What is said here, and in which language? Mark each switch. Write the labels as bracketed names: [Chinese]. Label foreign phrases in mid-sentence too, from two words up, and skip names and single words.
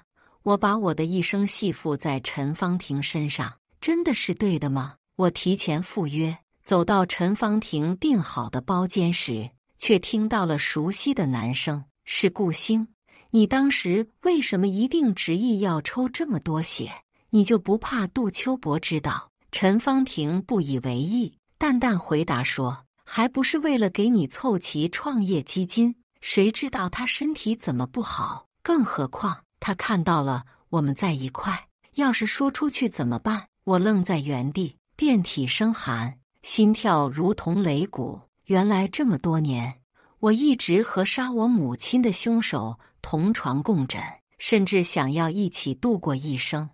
[Chinese] 我把我的一生繫附在陳芳婷身上，真的是對的嗎？我提前赴約， 走到陳芳婷訂好的包間時，卻聽到了熟悉的男聲：“是顧星，你當時為什麼一定執意要抽這麼多血？你就不怕杜秋柏知道？” 陳芳婷不以為意，淡淡回答說：“還不是為了給你湊齊創業基金？誰知道他身體怎麼不好？更何況他看到了我們在一塊，要是說出去怎麼辦？” 我愣在原地，遍體生寒，心跳如同擂鼓。原來這麼多年，我一直和殺我母親的兇手同床共枕，甚至想要一起度過一生。